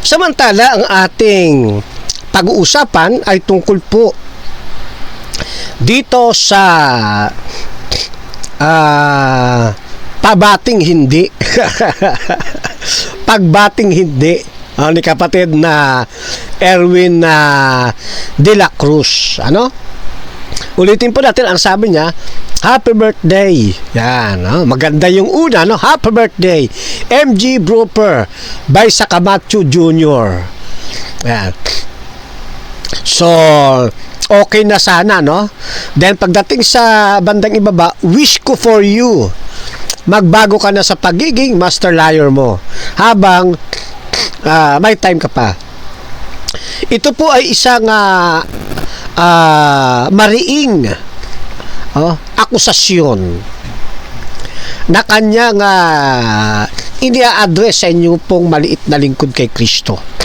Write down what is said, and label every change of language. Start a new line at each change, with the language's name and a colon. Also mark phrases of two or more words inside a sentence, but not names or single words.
Filipino: Samantala, ang ating pag-uusapan ay tungkol po dito sa pabating hindi. Pagbating hindi ni kapatid na Erwin de la Cruz. Ano? Ulitin po natin ang sabi niya,
English: happy birthday.
Filipino: Yan, no? Maganda yung una, no?
English: Happy birthday, MG Brooper by Sakamatsu Jr.
Filipino: Yan. So, okay na sana, no? Then, pagdating sa bandang ibaba, wish ko
English: for you.
Filipino: Magbago ka na sa pagiging
English: master liar
Filipino: mo habang may time ka pa. Ito po ay isang mariing akusasyon na kanyang inia-address sa inyo pong maliit na lingkod kay Kristo.